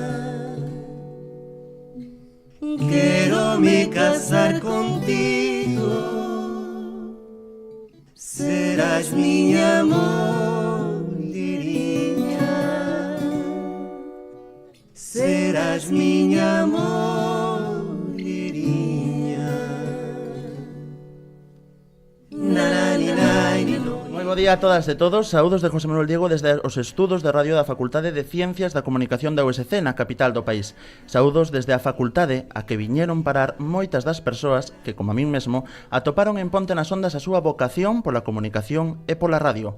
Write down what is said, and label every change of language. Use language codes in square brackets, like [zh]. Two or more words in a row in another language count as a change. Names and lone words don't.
[pt] Quero me casar contigo, serás minha amor. Serás minha mulherinha. [gl] Moi bo día a todas e todos, saúdos de José Manuel Diego desde os estudos de radio da Facultade de Ciencias da Comunicación da USC na capital do país. Saúdos desde a facultade a que viñeron parar moitas das persoas que, como a min mesmo, atoparon en Ponte nas Ondas a súa vocación pola comunicación e pola radio.